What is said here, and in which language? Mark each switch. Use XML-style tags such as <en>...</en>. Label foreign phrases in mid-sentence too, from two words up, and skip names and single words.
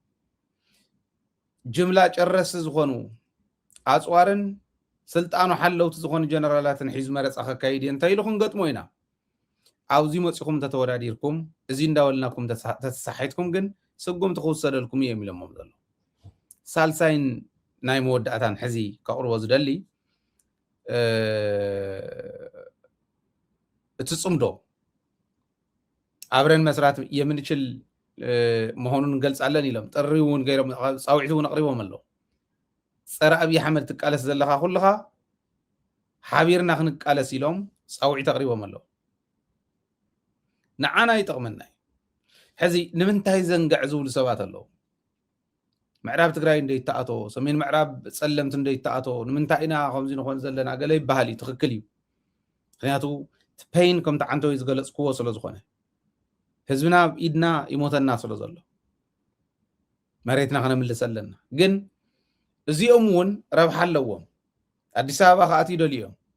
<ti>ጅምላ ጨረሲ ዝኾኑ ኣፅዋርን ስልጣኑ ሓለውቲ ዝኾኑ ጀነራላትን ሒዙ መረፃ ከካይድ እንታይ ኢሉ ክንገጥሞ ኢና። ኣብዚ መፂኹም ተተወዳዲርኩም እዚ እንዳበልናኩም ተተሳሒትኩም ግን ስጉምቲ ክውሰደልኩም እዮም ኢሎሞም ዘሎ። ሳልሳይን ናይ መወዳእታን ሕዚ ከቕርቦ ዝደሊ እቲ ፅምዶ</ti> <am>አብረን መስራት የምንችል መሆኑን እንገልጻለን</am> <ti>ኢሎም ጥሪ እውን ገይሮም ፃውዒት እውን ኣቕሪቦም ኣሎ። ፀረ ኣብይ ኣሕመድ ትቃለስ ዘለካ ኩልኻ ሓቢርና ክንቃለስ ኢሎም ፃውዒት ኣቕሪቦም ኣሎ። ንዓና ይጠቕመና እዩ። ሕዚ ንምንታይ ዘንጋዕ ዝብሉ ሰባት ኣለዉ። ምዕራብ ትግራይ እንደይተኣቶ ሰሜን ምዕራብ ፀለምቲ እንደይተኣቶ ንምንታይ ኢና ከምዚ ንኾን ዘለና ገለ ይበሃል እዩ። ትክክል እዩ። ምክንያቱ ፔይን ከምቲ ዓንተወይ ዝገለፅክዎ ስለ ዝኾነ ህዝብና ኢድና ይሞተና ስለ ዘሎ መሬትና ክነምልስ ኣለና። ግን እዚኦም እውን ረብሓ ኣለዎም። ኣዲስ ኣበባ ከኣት ይደልዮም</ti>